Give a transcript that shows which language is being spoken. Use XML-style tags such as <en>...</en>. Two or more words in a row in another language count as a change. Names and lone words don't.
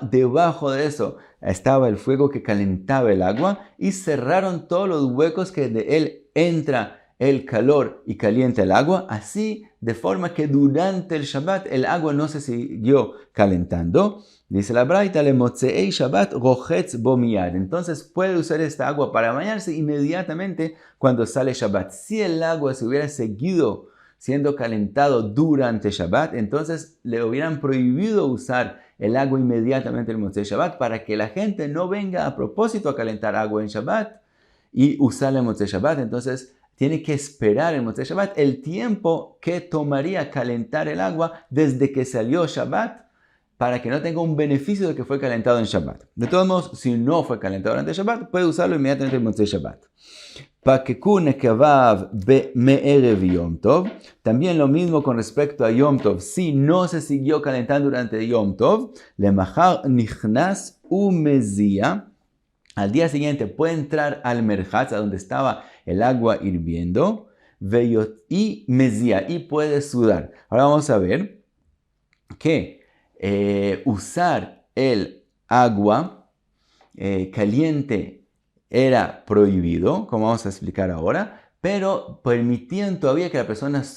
<es>Debajo de eso estaba el fuego que calentaba el agua y cerraron todos los huecos que de él entra el calor y calienta el agua, así de forma que durante el Shabbat el agua no se siguió calentando. Dice la Braita,</es> <he>למוצאי שבת רוחץ בו מיד.</he> <es>Entonces puede usar esta agua para bañarse inmediatamente cuando sale Shabbat. Si el agua se hubiera seguido siendo calentado durante Shabbat, entonces le hubieran prohibido usar el agua inmediatamente en el</es> <he>מוצאי שבת</he> <es>para que la gente no venga a propósito a calentar agua en Shabbat y usarla en</es> <he>מוצאי שבת.</he> <es>Entonces tiene que esperar en</es> <he>מוצאי שבת</he> <es>el tiempo que tomaría calentar el agua desde que salió Shabbat, para que no tenga un beneficio de que fue calentado en Shabbat. De todos modos, si no fue calentado durante Shabbat, puede usarlo inmediatamente en</es> <he>מוצאי שבת. פקקו נקביו מערב יום טוב.</he> <es>También lo mismo con respecto a Yom Tov. Si no se siguió calentando durante Yom Tov,</es> <he>למחר נכנס ומזיע.</he> <es>Al día siguiente puede entrar al merchatz, a donde estaba el agua hirviendo, y mezia, y puede sudar. Ahora vamos a ver que usar el agua caliente era prohibido, como vamos a explicar ahora, pero permitían todavía que la persona sude.</es>